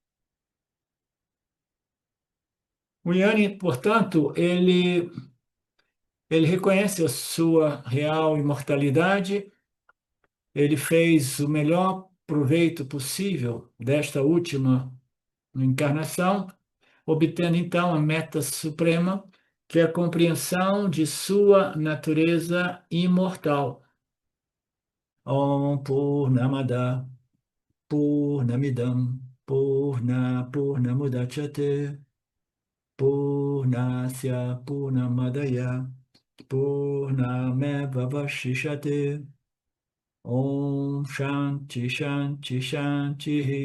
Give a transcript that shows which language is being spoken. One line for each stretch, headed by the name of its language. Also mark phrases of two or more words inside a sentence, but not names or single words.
Portuguese: O Yanni, portanto, ele reconhece a sua real imortalidade. Ele fez o melhor proveito possível desta última encarnação, obtendo então a meta suprema, que é a compreensão de sua natureza imortal.
Sanskrit: ॐ पूर्णमदः पूर्णमिदं पूर्णमुदच्यते पूर्णस्य पूर्णमादाय पूर्णमेव वशिष्यते ॐ शान्तिः शान्तिः शान्तिः.